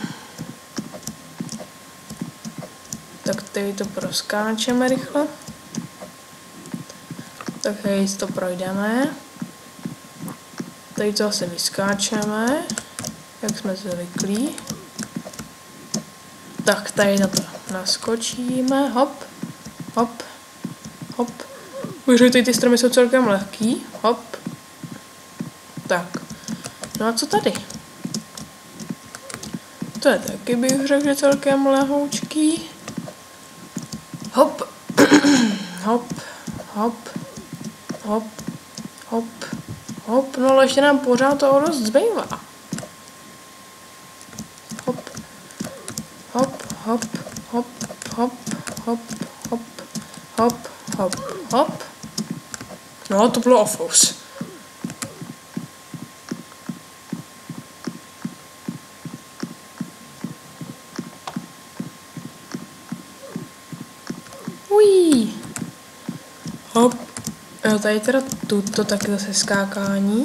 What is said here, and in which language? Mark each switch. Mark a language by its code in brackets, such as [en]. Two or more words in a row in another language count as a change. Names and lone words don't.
[cs] Tak tady to proskáčeme rychle. Tak tady to projdeme. Tady to zase vyskáčeme, jak jsme zvyklí. Tak, tady na to naskočíme, hop, hop, hop. Už tady ty stromy jsou celkem lehký, hop. Tak, no a co tady? To je taky, bych řekl, že celkem lehoučký. Hop, hop, hop, hop, hop, hop, no ale ještě nám pořád toho dost zbývá. Hop, hop, hop, hop, hop, hop, hop, hop, hop, hop. No, to bylo ofous. Ují. Hop. Jo, tady teda tuto taky zase skákání.